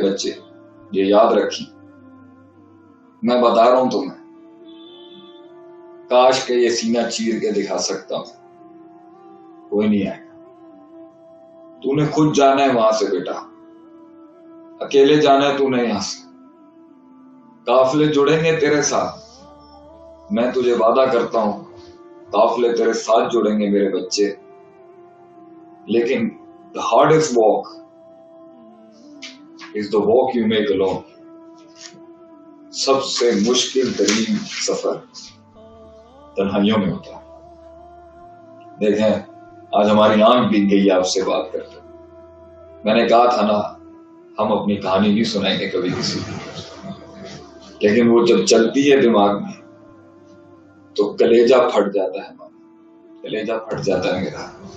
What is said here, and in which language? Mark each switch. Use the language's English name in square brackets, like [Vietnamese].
[Urdu] بچے یہ یاد رکھی، میں بتا رہا ہوں تمہیں، کاش کہ یہ سینہ چیر کے دکھا سکتا ہوں. کوئی نہیں آئے گا. تو نے خود جانا ہے وہاں سے بیٹا، اکیلے جانا ہے تو نے یہاں سے. قافلے جڑیں گے تیرے ساتھ، میں تجھے وعدہ کرتا ہوں قافلے تیرے ساتھ جڑیں گے میرے بچے. [English] لیکن the hardest walk is the walk you make alone. [Urdu] سب سے مشکل ترین سفر تنہائیوں میں ہوتا ہے. دیکھیں آج ہماری آنکھ بھیگ گئی آپ سے بات کرتے. میں نے کہا تھا نا ہم اپنی کہانی بھی سنائیں گے کبھی کسی کو، لیکن وہ جب چلتی ہے دماغ میں تو کلیجہ پھٹ جاتا ہے، کلیجہ پھٹ جاتا ہے میرا.